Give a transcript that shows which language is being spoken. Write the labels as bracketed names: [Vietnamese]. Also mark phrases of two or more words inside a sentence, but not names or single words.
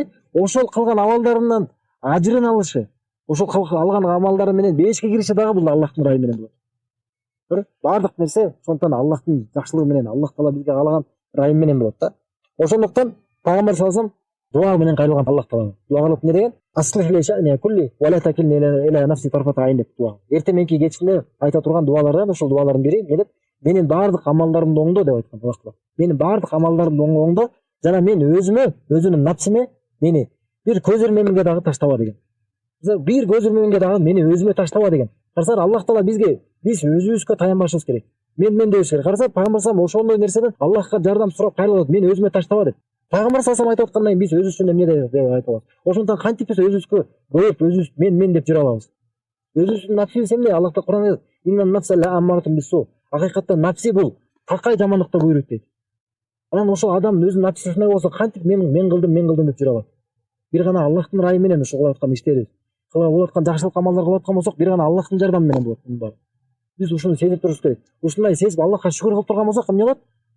[Kyrgyz] Ошол кылган амалдарынан ажырын алышы, ошол алган амалдары менен бешикке кириши дагы бул Аллахтын ырайы менен болот. Бардык нерсе ошондуктан Аллахтын жакшылыгы менен, Аллах Таала бизге каалаган ырайы менен болот да. Ошондуктан Пайгамбар [Arabic] صلى الله عليه [Kyrgyz] дуа менен кайрылган Аллах Таалага. Дуа кылып эмне деген? [Arabic] أصلح لي شأني كله و لا تكلني إلى نفسي طرفة عين [Kyrgyz] деп дуа. Эртең менки кечинде айта турган дуалардан ошол дуалардын бири эмне деп? Менин бардык амалдарымды оңдо деп айткан Аллах Таала. Менин бардык амалдарымды оңдо, жана мен өзүмдүн напсиме мени бир көз ирмемге дагы таштаба деген. Бир көз ирмемге дагы мени өзүмө таштаба деген. Карасаңар Аллах Таала бизге биз өзүбүзгө таянбашыбыз керек. Мен дебиш керек. Карасаңар Пайгамбар салам ошондой нерседен Аллахка жардам сурап кайрылат. Мени өзүмө таштаба деп. Пайгамбар салам айтып аткандан кийин биз өзүбүз үчүн эмне деп айта алабыз. Ошондуктан кантип биз өзүбүзгө коюп, өзүбүз мен деп жүрө алабыз. Өзүбүздүн напсибиз эмне? Аллах Таала Кур'анда айтат: [Arabic] "إن النفس لأمارة بالسوء". [Kyrgyz] Акыйкатта напси бул такай жамандыкта буйруйт дейт. Анан ошол адам өзүнүн напсиси ушундай болсо кантип мен кылдым деп жүрө алат? Бир гана Аллахтын ырайы менен ошо кылып аткан иштерибиз, кылып болуп аткан жакшылык амалдар кылып аткан болсок, бир гана Аллахтын жардамы менен болот мунун баары. Биз ушуну сезип турушубуз керек. Ушундай сезип Аллахка шүгүр кылып турган болсок, эмне болот?